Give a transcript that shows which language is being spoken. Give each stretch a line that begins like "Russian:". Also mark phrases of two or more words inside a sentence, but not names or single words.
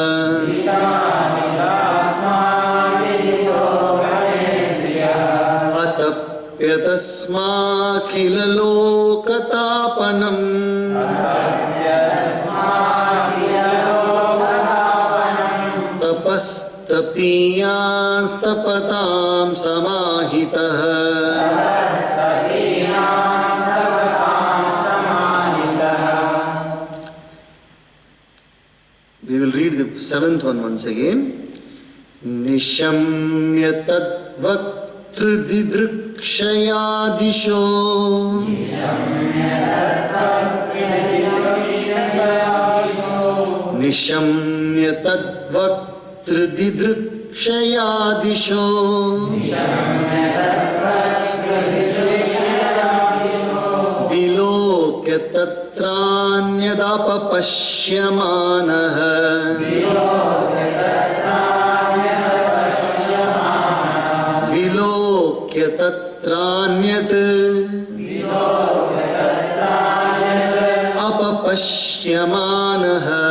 Sanskrit: ಅತಪ್ಯತಸ್ಮಾಖಿಲಲೋಕತಾಪನಂ ತಪಸ್ತಪೀಯಾಂಸ್ತಪತಾಂ ಸಮಾಹಿತಃ
English: We will read the seventh one once again.
Sanskrit: Nishamya tadvaktridrikshayadisho Nishamya tadvaktridrikshayadisho Vilokya tatranyadapapashyamanah Vilokya tatranyat apapashyamanah